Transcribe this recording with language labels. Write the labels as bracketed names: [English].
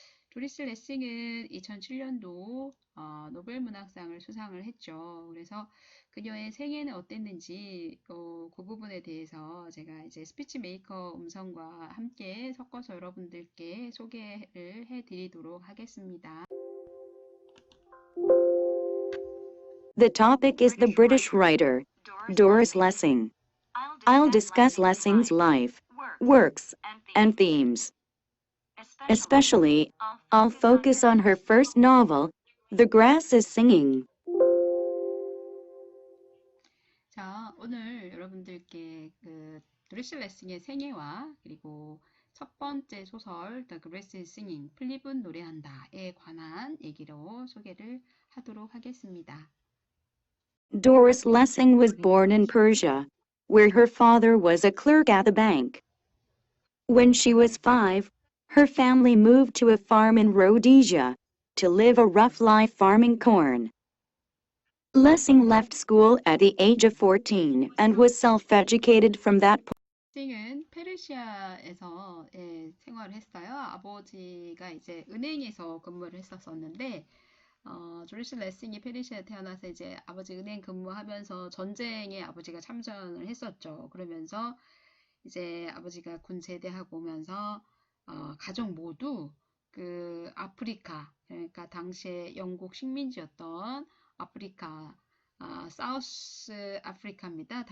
[Korean] 도리스 레싱은 2007년도 노벨 문학상을 수상을 했죠. 그래서 그녀의 생애는 어땠는지 그 부분에 대해서 제가 이제 스피치 메이커 음성과 함께 섞어서 여러분들께 소개를 해드리도록 하겠습니다. [English] The topic is the British writer, Doris Lessing. I'll discuss Lessing's life, works, and themes. Especially, I'll focus on her first novel, The Grass is Singing. [Korean] 자, 오늘 여러분들께 도리스 레싱의 생애와 그리고 첫 번째 소설 The Grass is Singing, 풀잎은 노래한다에 관한 얘기로 소개를 하도록 하겠습니다. [English] Doris Lessing was born in Persia, where her father was a clerk at the bank. When she was 5, her family moved to a farm in Rhodesia to live a rough life farming corn. Lessing left school at the age of 14 and was self-educated from that point. [Korean] 레싱은 페르시아에서 생활을 했어요. 아버지가 이제 은행에서 근무를 했었었는데 조리스 레싱이 페르시아에 태어나서 이제 아버지 은행 근무하면서 전쟁에 아버지가 참전을 했었죠. 그러면서 이제 아버지가 군 제대하고 오면서 가족 모두 그 아프리카, 그러니까 당시에 영국 식민지였던 아프리카, 사우스 아프리카입니다.